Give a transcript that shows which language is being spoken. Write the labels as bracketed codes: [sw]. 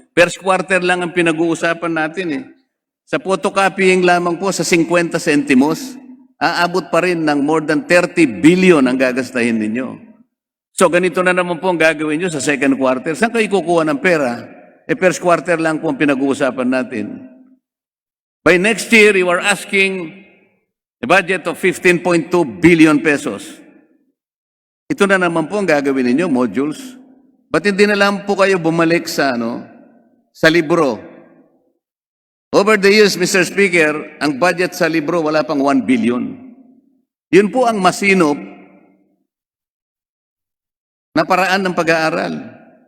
[tl] First quarter lang ang pinag-uusapan natin Sa photocopying lamang po sa 50 centimos, aabot pa rin ng [en] more than 30 billion [tl] ang gagastahin ninyo. So ganito na naman po ang gagawin nyo sa second quarter. Saan kayo kukuha ng pera? First quarter lang po ang pinag-uusapan natin. [en] By next year, you are asking a budget of 15.2 billion pesos. [tl] Ito na naman po ang gagawin ninyo, modules. Ba't hindi na lang po kayo bumalik sa libro? [en] Over the years, Mr. [tl] Speaker, ang budget sa libro wala pang 1 billion. Yun po ang masinop na paraan ng pag-aaral.